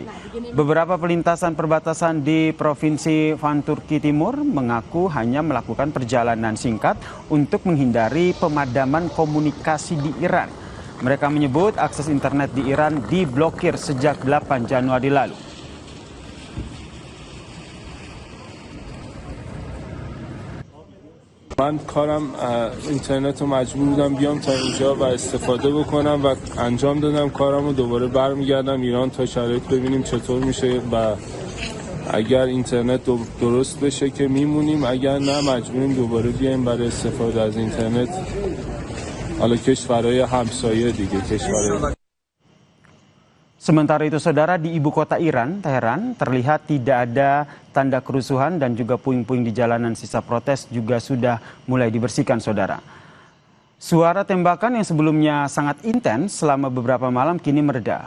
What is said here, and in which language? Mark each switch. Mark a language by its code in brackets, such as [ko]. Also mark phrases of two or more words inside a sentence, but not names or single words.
[id] Beberapa pelintasan perbatasan di Provinsi Van Turki Timur mengaku hanya melakukan perjalanan singkat untuk menghindari pemadaman komunikasi di Iran. Mereka menyebut akses internet di Iran diblokir sejak 8 Januari lalu. [fa] من کارم اینترنت رو مجبور بودم بیام تا اینجا و استفاده بکنم و انجام دادم کارم و دوباره برمیگردم ایران تا شرایط ببینیم چطور میشه و اگر اینترنت درست بشه که میمونیم، اگر نه مجبوریم دوباره بیایم برای استفاده از اینترنت حالا کشورهای همسایه دیگه کشورهای. [id] Sementara itu, Saudara, di ibu kota Iran, Teheran, terlihat tidak ada tanda kerusuhan dan juga puing-puing di jalanan. Sisa protes juga sudah mulai dibersihkan, Saudara. Suara tembakan yang sebelumnya sangat intens selama beberapa malam kini mereda.